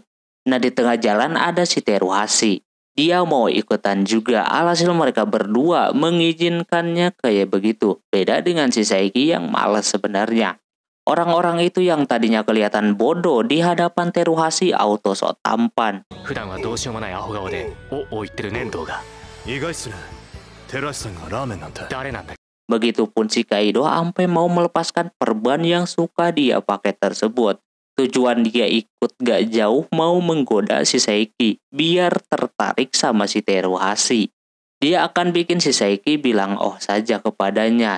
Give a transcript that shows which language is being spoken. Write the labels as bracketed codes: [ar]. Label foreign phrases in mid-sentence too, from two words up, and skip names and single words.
[id] Nah, di tengah jalan ada si Teruhashi. Dia mau ikutan juga, alhasil mereka berdua mengizinkannya kayak begitu. Beda dengan si Saiki yang malas sebenarnya. Orang-orang itu yang tadinya kelihatan bodoh di hadapan Teruhashi auto sok tampan. [ja] 普段はどうしようもないアホ顔でおお言ってる粘土が意外っすね。テラシさんがラーメンなんて。誰なんだ [id] Begitupun si Kaido sampai mau melepaskan perban yang suka dia pakai tersebut. Tujuan dia ikut gak jauh mau menggoda si Saiki biar tertarik sama si Teruhashi. Dia akan bikin si Saiki bilang oh saja kepadanya.